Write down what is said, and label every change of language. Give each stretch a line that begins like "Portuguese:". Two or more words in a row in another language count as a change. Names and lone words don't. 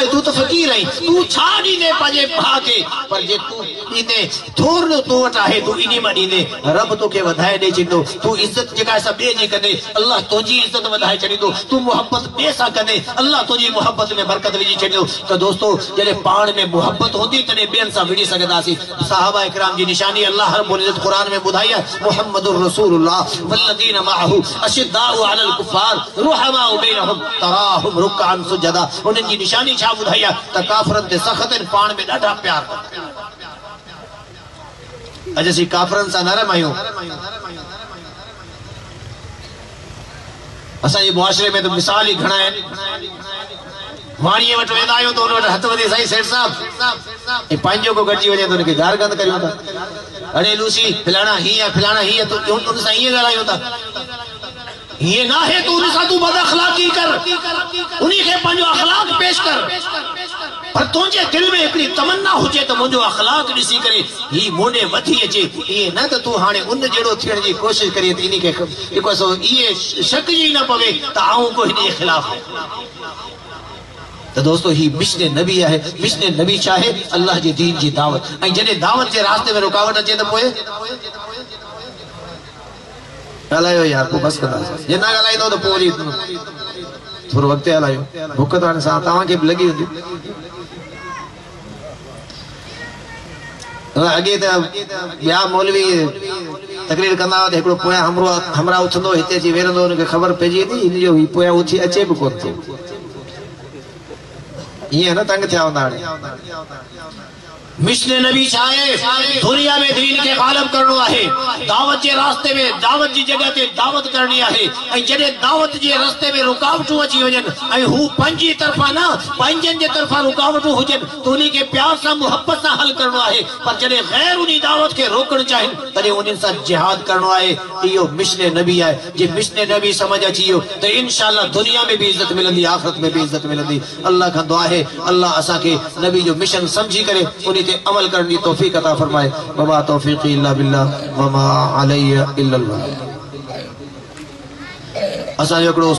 Sindhi: तूं त फ़क़ीर आहीं, तूं छा ॾींदे पंहिंजे भाउ खे? पर जे तूं ॾींदे थोरो तो वटि आहे, तूं इन मां ॾींदे, रब तोखे वधाए ॾेई छॾींदो। तूं इज़त जेका आहे ॿिए जी कंदे, अल्लाह तुंहिंजी इज़त वधाए छॾींदो। तूं मोहब्बत ॿिए सां कंदे, अल्लाह तुंहिंजी मोहब्बत में बरकत विझी छॾींदो। त दोस्तो, जॾहिं पाण में मोहब्बत हूंदी तॾहिं ॿियनि सां विड़ी सघंदासीं। सहाबा इकराम जी निशानी अल्लाह रब्बुल इज़्ज़त क़ुरान में ॿुधाई आहे,
Arabic: محمد رسول الله والذين معه أشداء على الكفار رحماء بينهم تراهم ركعا سجدا.
Sindhi: उन्हनि जी निशानी छा ॿुधाई आहे? त काफ़रनि ते सख़्त आहिनि, पाण में ॾाढा प्यार। अॼु असीं काफ़रनि सां नरम आहियूं। असांजे मुआशरे में त मिसाल ई घणा आहिनि। वाणीअ वटि वेंदा आहियूं त हुन वटि हथ वधी, साईं सेठ साहब, ऐं पंहिंजो को गॾिजी वञे त हुनखे गार गंद करियूं था। अड़े लूसी, फलाणा हीअं फलाणा हीअं, तूं उन सां ईअं ॻाल्हायूं था। ये ना है तो उन तू बद अखलाकी कर, उन्हीं के पंहिंजो अखलाक पेश कर। पर तुझे दिल में हिकिड़ी तमन्ना हुजे त मुंहिंजो अखलाक ॾिसी करे ही मोॾे वधी अचे, इहे न त तूं हाणे उन जहिड़ो थियण जी कोशिशि करीं त इन खे जेको सो इहे शक जी न पवे त आऊं को हिन जे ख़िलाफ़। तो दोस्तों, ही मिशन नबी है। मिशन नबी चाहे अल्लाह जे दीन जी दावत, ऐं जॾहिं दावत जे रास्ते में रुकावट अचे त पोइ ॻाल्हायो यार, पोइ बसि कंदा। जे न ॻाल्हाईंदो त पोइ वरी थोरो वक़्तु हलायो। बुख त हाणे सां तव्हांखे बि लॻी हूंदी। अॻे त ॿिया मौलवी तकरीर कंदा हुआ त हिकिड़ो पोयां हमरा उथंदो, हिते अची वेहंदो, हुनखे ख़बर पइजी वेंदी हिन जो पोयां उथी अचे बि कोन थो। ईअं न तंग थिया हूंदा। हाणे मिशन नबी चाहे दुनिया में दीन के गालिब करणो आहे, दावत के रास्ते में दावत जी जगह ते दावत करनी आहे। ऐं जॾहिं दावत जे रस्ते में रुकावटूं अची वञनि ऐं हू पंहिंजी तरफ़ां न पंहिंजनि जे तरफ़ां रुकावटूं हुजनि त उन खे प्यार सां मोहब्बत सां हल करणो आहे। पर जॾहिं गैर उन दावत खे रोकणु चाहिनि तॾहिं उन्हनि सां जिहाद करणो आहे। इहो मिशन नबी आहे। जे मिशन नबी समझ अची वियो त इंशाअल्लाह दुनिया में भी इज्जत मिलंदी, आखिरत में भी इज्जत मिलंदी। अल्लाह खां दुआ आहे अल्लाह असांखे नबी जो मिशन समझी करे उन ते अमल
Urdu: کرنے کی توفیق عطا فرمائے.
Arabic: وما توفيقي إلا بالله وما علي إلا البلاغ.
Sindhi: असां जो